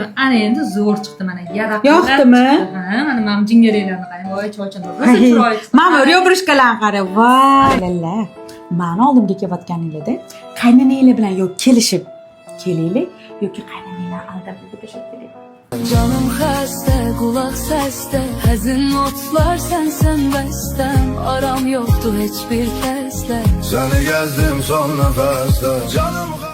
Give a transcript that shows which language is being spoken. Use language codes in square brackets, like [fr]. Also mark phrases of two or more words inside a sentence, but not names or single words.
[uz] Ana endi zo'r chiqdi mana, yaraqlab. Yoqdimi? Ha, mana men jingaranglarni qarang. Voy, cho'chim. Rosa chiroyli. Mana ryobrishkalarni qara. Voy, lalla. Mani oldimga kelayotganinglarda qaynonanglar bilan yo kelishib kelinglar yoki qaynonanglar aldab ketishib keling. [az] Canım xəstə, qulaq səsdə, həzin notlar sənsən bəstəm. Aram yoxdur heç bir kəslə. Səni gəzdim son nəfəsdə. Canım